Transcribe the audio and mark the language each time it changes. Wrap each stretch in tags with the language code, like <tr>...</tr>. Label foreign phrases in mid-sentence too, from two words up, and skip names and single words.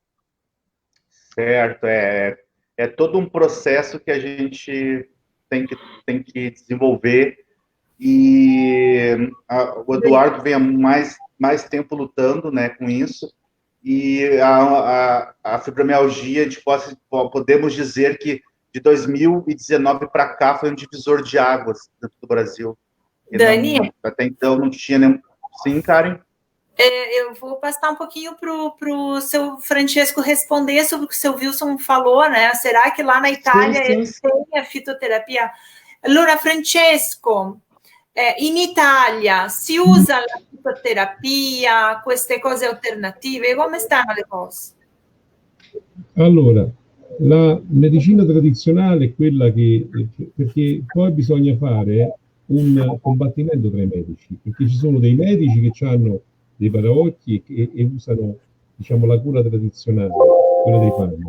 <pt>Certo, é todo um processo que a gente tem que desenvolver, e o Eduardo vem há mais tempo lutando, né, com isso, e a fibromialgia, podemos dizer que de 2019 para cá foi um divisor de águas dentro do Brasil. Dani? Até então não tinha nenhum... Sim, Karen? Eu vou passar um pouquinho para o seu Francesco responder sobre o que o seu Wilson falou, né? Será que lá na Itália eles têm a fitoterapia?</pt> <it>Allora, Francesco, in Italia si usa la fitoterapia, queste cose alternative? Come stanno le cose? Allora, la medicina tradizionale è quella perché poi bisogna fare un combattimento tra i medici, perché ci sono dei medici che hanno dei paraocchi e usano, diciamo, la cura tradizionale, quella dei farmaci.</it>